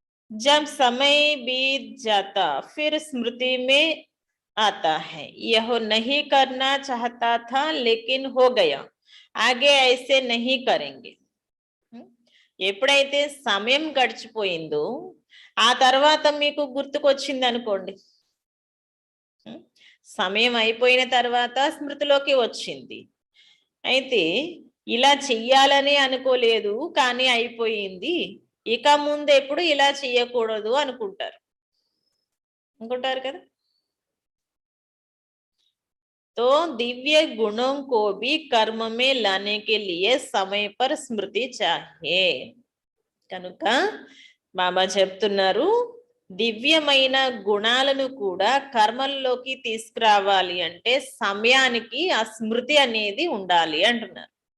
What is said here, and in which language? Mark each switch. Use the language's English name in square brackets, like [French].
[Hindi] जब समय बीत जाता फिर स्मृति में आता है, यह नहीं करना चाहता था लेकिन हो गया, आगे ऐसे नहीं करेंगे. [Telugu] ఎప్పుడైతే సమయం గడిచిపోయిందో ఆ తర్వాత మీకు గుర్తుకొచ్చింది అనుకోండి, సమయం అయిపోయిన తర్వాత స్మృతిలోకి వచ్చింది, అయితే ఇలా చెయ్యాలని అనుకోలేదు కానీ అయిపోయింది, ఇక ముందు ఎప్పుడు ఇలా చెయ్యకూడదు అనుకుంటారు కదా. [Hindi] तो दिव्य गुणों को भी कर्म में लाने के लिए समय पर स्मृति चाहिए. [Telugu] కనుక బాబా చెప్తున్నారు, దివ్యమైన గుణాలను కూడా కర్మల్లోకి తీసుకురావాలి అంటే సమయానికి ఆ స్మృతి అనేది ఉండాలి అంటున్నారు.